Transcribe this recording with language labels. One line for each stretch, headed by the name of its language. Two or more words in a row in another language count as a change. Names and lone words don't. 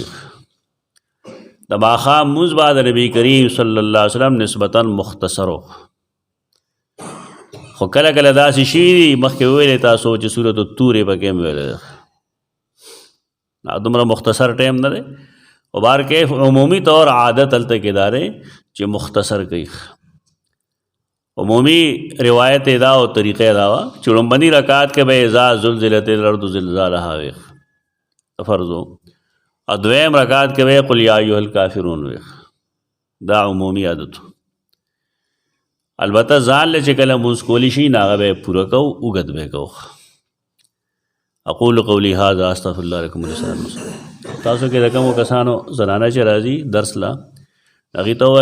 Pashto: د ماښام مونځ به د نبی کریم
Arabic: صلی الله علیه وسلم
Pashto: نسبتاً مختصر و، خو کله کله داسې شوي دي مخکې ویلې تاسو چې سورة الطور یې پکې هم ویلی ده، دومره مختصر ټایم نه دی. خو بارکیف عمومي طور عادت هلته کې دا دی چې مختصر کوي. عمومي روایت دا او طریقې دا وه چې لومبني رکعت کې به
Arabic: اذا زلزلت الارض زلزالها
Pashto: ویښ فرض و، او دویم رکعت کې به
Arabic: قل یا ایها الکافرون
Pashto: ویښ. دا عمومي عادت. البته ځان له چې کله مونځ کولی شي نو هغه به یې پوره کوو، اوږد به یې کوو.
Arabic: اقول قولی هذا استغفر الله لکم ولسائر المسلمین.
Pashto: تاسو کې د کومو کسانو زنانه چې راځي درس لا هغې ته ووایه